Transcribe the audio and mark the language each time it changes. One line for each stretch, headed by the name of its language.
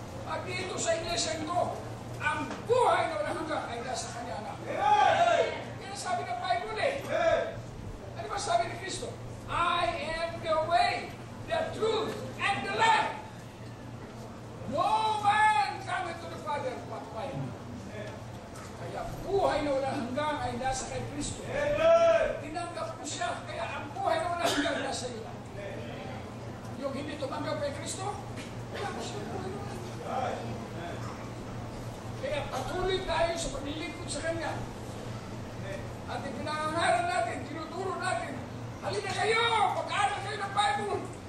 Filipino: At dito sa iglesia ito, ang buhay na walang hanggan ay nasa Kanya na. Yan ang sabi ng Bible eh. Ano ba sabi ni Cristo?
English: I am the way, the truth, and the life. No man cometh to the Father but by me.
Filipino: Kaya buhay na walang hanggang ay nasa kay Cristo. Tinanggap mo siya, kaya ang buhay na walang hanggang nasa iyo. yung hindi tumanggap kay Kristo, wala pa siya buhay naman. Kaya patuloy tayo sa paglilingkod sa Kanya. At ipinangangaral natin, tinuturo natin, halina kayo, pag-aaral kayo ng Bible.